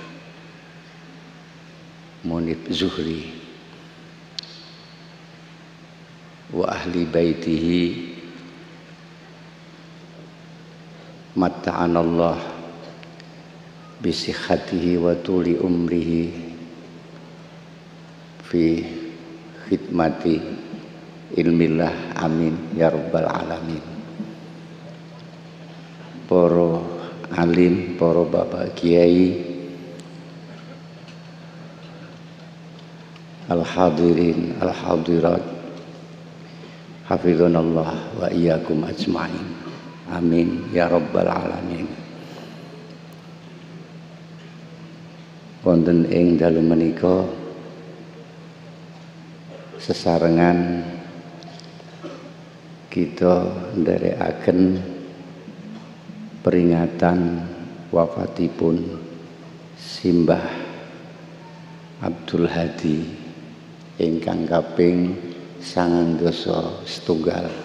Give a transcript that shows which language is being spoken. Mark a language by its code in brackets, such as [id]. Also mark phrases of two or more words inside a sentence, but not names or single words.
[ar] Munib Zuhri وأهل بيته متعنا الله بصحته وطول عمره في خدمة علم الله، آمين يا رب العالمين. [jv] Para alim, para bapak kiai, [ar] الحاضرين، الحاضرات، حفظنا الله وإياكم أجمعين, آمين يا رب العالمين. [jv] Wonten ing dalu menika sesarengan kita nderekaken peringatan wafatipun Simbah Abdul Hadi ingkang kaping 9setunggal.